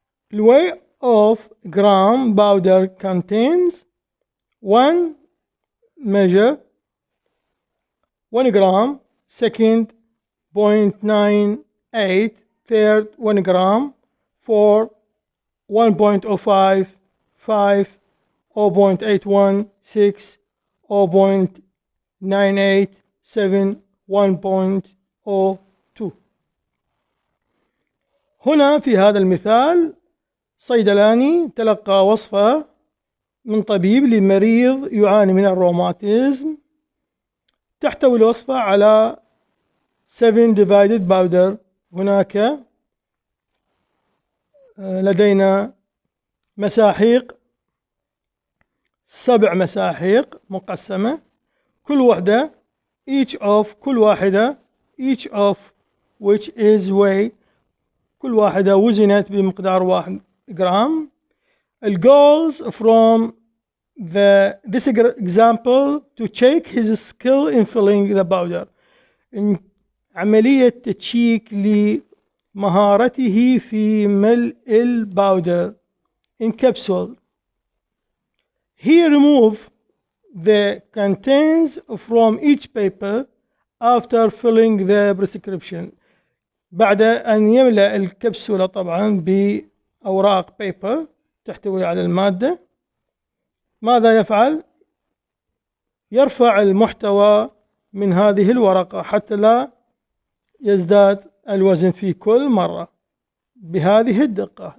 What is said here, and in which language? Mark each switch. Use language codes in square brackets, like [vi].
[en] The weight of gram powder contains 1 measure, 1 gram, second 0.98, third 1 gram, fourth 1.05, 5, 0.81, 6, 0.98, 7, 1.02. [ar] هنا في هذا المثال صيدلاني تلقى وصفة من طبيب لمريض يعاني من الروماتيزم. تحتوي الوصفة على 7 [en] divided powder. [ar] هناك لدينا مساحيق، 7 مساحيق مقسمة، كل واحدة كل واحدة [en] each of which is weigh، [ar] كل واحدة وزنت بمقدار 1 جرام. [en] Goals from this example to check his skill in filling the powder. [ar] عملية تشيك لمهارته في ملء الباودر [en] in capsule. He removed the contents from each paper after filling the prescription. [ar] بعد أن يملأ الكبسولة طبعا بأوراق بيبر تحتوي على المادة، ماذا يفعل؟ يرفع المحتوى من هذه الورقة حتى لا يزداد الوزن في كل مرة بهذه الدقة.